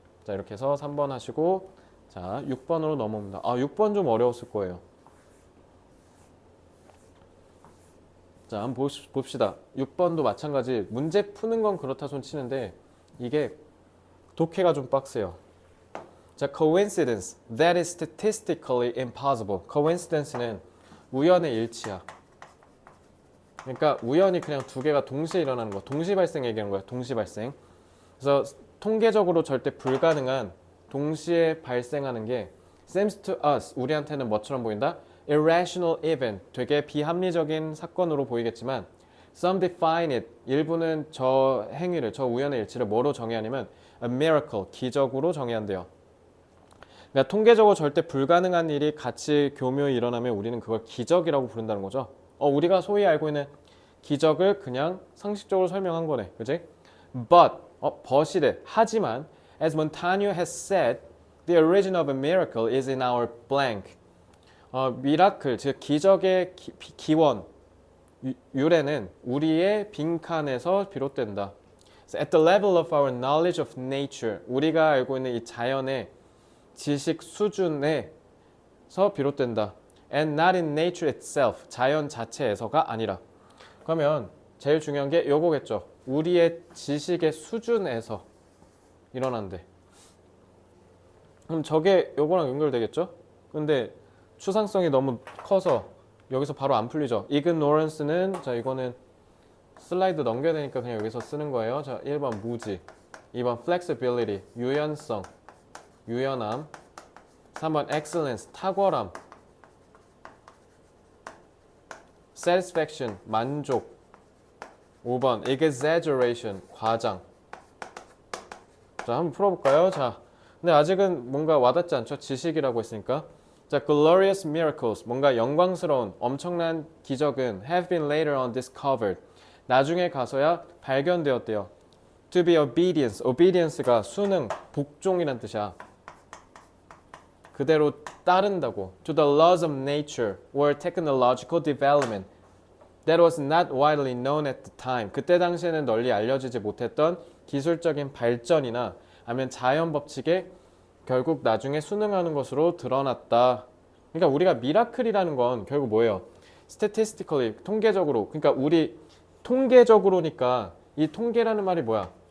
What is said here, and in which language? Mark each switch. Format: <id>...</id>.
<ko>자, 이렇게 해서 3번 하시고, 자 6번으로 넘어옵니다. 6번 좀 어려웠을 거예요. 자, 한번 봅시다. 6번도 마찬가지. 문제 푸는 건 그렇다 손 치는데 이게 독해가 좀 빡세요.</ko> <en>자, coincidence that is statistically impossible.</en> <ko>coincidence는 우연의 일치야. 그러니까 우연히 그냥 두 개가 동시에 일어나는 거, 동시 발생 얘기하는 거야. 동시 발생. 그래서 통계적으로 절대 불가능한 동시에 발생하는 게</ko> <en>seems to us,</en> <ko>우리한테는 뭐처럼 보인다?</ko> <en>irrational event,</en> <ko>되게 비합리적인 사건으로 보이겠지만</ko> <en>some define it,</en> <ko>일부는 저 행위를, 저 우연의 일치를 뭐로 정의하냐면</ko> <en>a miracle,</en> <ko>기적으로 정의한대요. 그러니까 통계적으로 절대 불가능한 일이 같이 교묘히 일어나면 우리는 그걸 기적이라고 부른다는 거죠. 우리가 소위 알고 있는 기적을 그냥 상식적으로 설명한 거네. 그지? But but이래. 하지만</ko> <en>as Montaigne has said, the origin of a miracle is in our blank.</en> <ko>미라클, 즉 기적의 기원, 유래는 우리의 빈칸에서 비롯된다.</ko> <en>So at the level of our knowledge of nature,</en> <ko>우리가 알고 있는 이 자연의 지식 수준에서 비롯된다.</ko> <en>And not in nature itself,</en> <ko>자연 자체에서가 아니라. 그러면 제일 중요한 게 요거겠죠. 우리의 지식의 수준에서 일어난대. 그럼 저게 요거랑 연결되겠죠? 근데 추상성이 너무 커서 여기서 바로 안 풀리죠. ignorance는 자 이거는 슬라이드 넘겨야 되니까 그냥 여기서 쓰는 거예요. 자 1번 무지, 2번 flexibility, 유연성, 유연함, 3번 excellence, 탁월함, satisfaction, 만족, 5번 exaggeration, 과장. 자 한번 풀어볼까요? 자 근데 아직은 뭔가 와닿지 않죠? 지식이라고 했으니까.</ko> <en>자, glorious miracles,</en> <ko>뭔가 영광스러운 엄청난 기적은</ko> <en>have been later on discovered.</en> <ko>나중에 가서야 발견되었대요.</ko> <en>To be obedience,</en> <ko>obedience가 순응, 복종이란 뜻이야. 그대로 따른다고.</ko> <en>To the laws of nature or technological development that was not widely known at the time.</en> <ko>그때 당시에는 널리 알려지지 못했던 기술적인 발전이나 아니면 자연 법칙에 결국 나중에 순응하는 것으로 드러났다. 그러니까 우리가 미라클이라는 건 결국 뭐예요? statistically, 통계적으로. 그러니까 우리 통계적으로니까 이 통계라는 말이 뭐야?</ko>